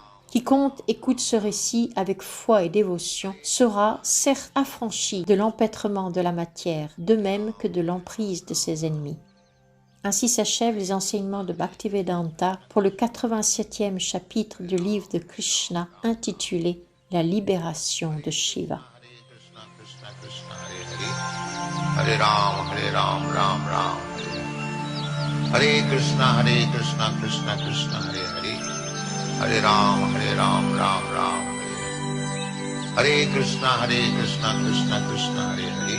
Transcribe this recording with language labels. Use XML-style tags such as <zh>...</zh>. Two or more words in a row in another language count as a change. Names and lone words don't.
<fr>Quiconque écoute ce récit avec foi et dévotion sera certes affranchi de l'empêtrement de la matière, de même que de l'emprise de ses ennemis. » Ainsi s'achèvent les enseignements de Bhaktivedanta pour le 87e chapitre du livre de Krishna intitulé « La libération de Shiva ».</fr> <sa>हरे राम राम राम. हरे कृष्ण कृष्ण कृष्ण हरे हरे. हरे राम राम राम. हरे कृष्ण कृष्ण कृष्ण हरे हरे.</sa>